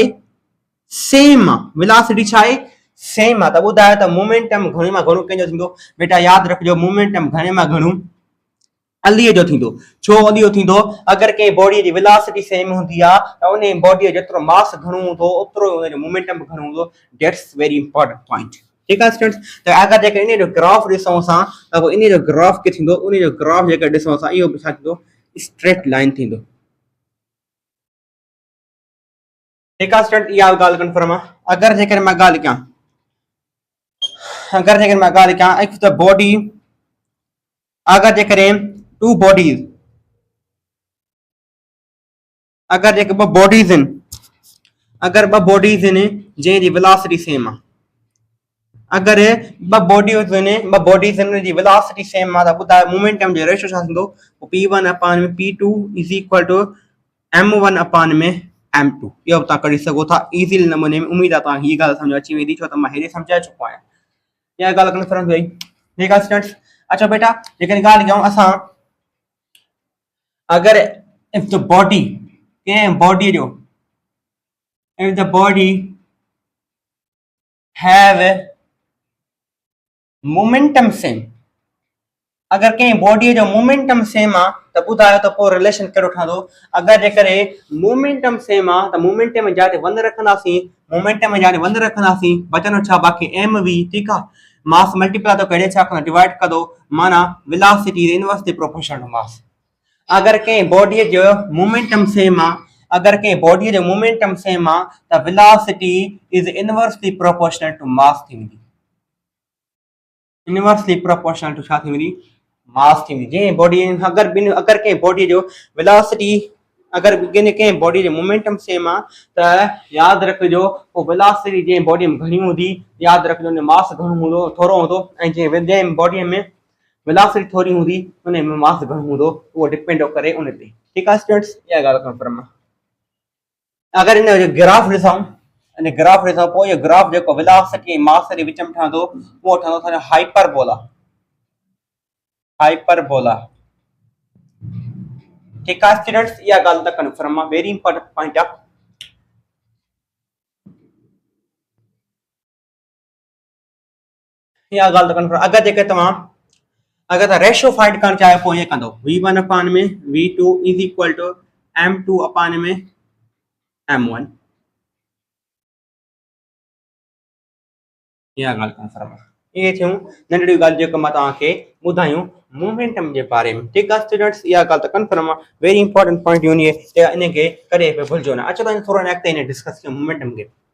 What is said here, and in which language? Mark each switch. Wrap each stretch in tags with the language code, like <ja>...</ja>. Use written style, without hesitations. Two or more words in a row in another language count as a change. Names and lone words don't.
<sd>सेम आहे वेलोसिटी छा आहे सेम आहे त ॿुधायो त मोमेंटम घणे मां घणो कंहिंजो थींदो बेटा यादि रखिजो मोमेंटम घणे मां घणो अलीअ जो थींदो छो अलीअ थींदो अगरि कंहिं बॉडीअ जी वेलोसिटी सेम हूंदी आहे त उन बॉडीअ जेतिरो मास घणो हूंदो ओतिरो उनजो मोमेंटम घणो हूंदो</sd> <en>that's very important point</en> <sd>ठीकु आहे स्टूडेंट्स त अगरि जेके इन जो ग्राफ ॾिसूं असां त पोइ इन जो ग्राफ कीअं थींदो उन जो ग्राफ जेकर ॾिसूं असां इहो बि छा थींदो</sd> <en>straight line</en> <sd>थींदो ठीकु आहे स्टूडेंट इहा ॻाल्हि कंफर्म आहे अगरि जेकर मां ॻाल्हि कयां</sd> <en>if the body</en> <sd>अगरि जेकॾहिं</sd> <en>two bodies</en> <sd>अगर जेके ॿ बॉडीज़ आहिनि जंहिंजी वेलोसिटी सेम आहे अगर ॿ बॉडीज़ आहिनि जी वेलोसिटी सेम आहे त ॿुधायो मोमेंटम जो रेशियो छा थींदो p1 अपॉन में p2</sd> <en>is equal to</en> <sd>m1 अपॉन में m2 इहो तव्हां करे सघो था इज़ी नमूने में उम्मीद आहे तव्हांखे हीअ ॻाल्हि सम्झ अची वेंदी छो त मां हेॾे सम्झाए चुको आहियां इहा ॻाल्हि कन्फर्म थी वई ठीकु आहे स्टूडेंट्स अच्छा बेटा जेकॾहिं ॻाल्हि कयूं असां अगर</sd> <en>if the body</en> <sd>कंहिं बॉडीअ जो</sd> <en>if the body have momentum same</en> <sd>अगर कंहिं बॉडीअ जो मोमेंटम सेम आहे त ॿुधायो त पोइ रिलेशन कहिड़ो ठहंदो अगरि जेकॾहिं मोमेंटम सेम आहे त मोमेंटम जा ते वंध रखंदासीं बचंदो छा बाक़ी एम वी ठीकु आहे मास मल्टीप्लाई तो करे छा कंदो डिवाइड कंदो माना</sd> <en>velocity inversely proportional to mass</en> <sd>अगर कंहिं बॉडीअ जो मोमेंटम सेम आहे त</sd> <en>velocity is inversely proportional to mass</en> <sd>थी वेंदी</sd> <en>inversely proportional to</en> <sd>छा थी वेंदी मास थी वेंदी जंहिं बॉडी अगर कंहिं बॉडीअ जो वेलोसिटी अगर कंहिं बॉडी जो मोमेंटम सेम आहे त यादि रखिजो पोइ वेलोसिटी जंहिं बॉडीअ में घणी हूंदी यादि रखिजो उन मास घणो हूंदो थोरो हूंदो ऐं जंहिं बॉडीअ में वेलोसिटी थोरी हूंदी उन में मास घणो हूंदो उहो डिपेंड करे उन ते ठीकु आहे स्टूडेंट्स इहा ॻाल्हि कंफर्म आहे अगर इन जो ग्राफ ॾिसूं पोइ इहो ग्राफ जेको वेलोसिटी ऐं मास जे विच में ठहंदो उहो ठहंदो असांजो हाइपरबोला ठीकु आहे स्टूडेंट्स इहा ॻाल्हि त कंफर्म आहे</sd> <en>very important point</en> <sd>आहे इहा ॻाल्हि त कंफर्म अगरि जेके तव्हां</sd> <en>ratio find</en> <sd>करणु चाहियो पोइ ईअं कंदो v1 अपॉन में v2</sd> <en>is equal to</en> <sd>m2 अपॉन में m1 इहा ॻाल्हि कंफर्म आहे इहे थियूं नंढड़ियूं ॻाल्हियूं जेके मां तव्हांखे ॿुधायूं मोमेंटम जे बारे में ठीकु आहे स्टूडेंट्स इहा ॻाल्हि त कंफर्म आहे</sd> <en>very important point</en> <sd>इन खे कॾहिं बि भुलिजो न अचो त थोरो अॻिते इन डिस्कस कयूं मोमेंटम खे</sd>